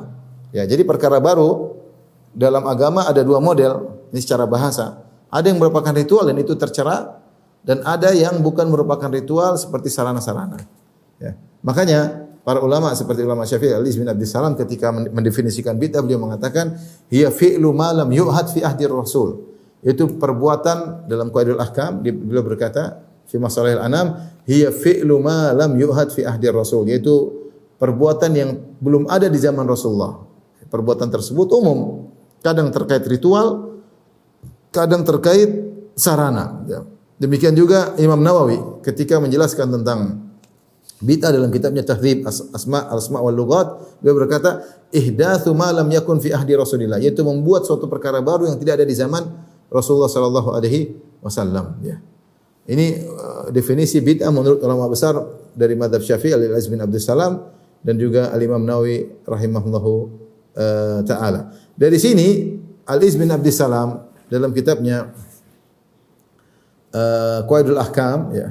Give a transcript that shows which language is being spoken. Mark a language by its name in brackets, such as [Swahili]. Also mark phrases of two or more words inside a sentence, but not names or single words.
[Indonesian] Ya, jadi perkara baru dalam agama ada 2 model, ini secara bahasa. Ada yang merupakan ritual dan itu tercela, dan ada yang bukan merupakan ritual seperti sarana-sarana. Ya. Makanya para ulama seperti ulama Syafi'i, Ali bin Abdus Salam ketika mendefinisikan bid'ah, beliau mengatakan [Arabic] هي فعل ما لم يعهد في عهد الرسول. [Indonesian] Itu perbuatan dalam Qaidul Ahkam, beliau berkata fi Masalihil Anam, [Arabic] هي فعل ما لم يعهد في عهد الرسول, [Indonesian] yaitu perbuatan yang belum ada di zaman Rasulullah. Perbuatan tersebut umum, kadang terkait ritual, kadang terkait sarana. Ya. Demikian juga Imam Nawawi ketika menjelaskan tentang bid'ah dalam kitabnya Tahdzib Asma' wal Lughat, beliau berkata [Arabic] إحداث ما لم يكن في عهد رسول الله, [Indonesian] yaitu membuat suatu perkara baru yang tidak ada di zaman Rasulullah [Arabic] صلى الله عليه وسلم, [Indonesian] ya. Ini definisi bid'ah menurut ulama besar dari mazhab Syafi'i, Al-Aziz bin Abdus Salam dan juga Al-Imam Nawawi [Arabic] رحمه الله تعالى. [Indonesian] Dari sini Al-Aziz bin Abdus Salam dalam kitabnya Qaidul Ahkam, ya.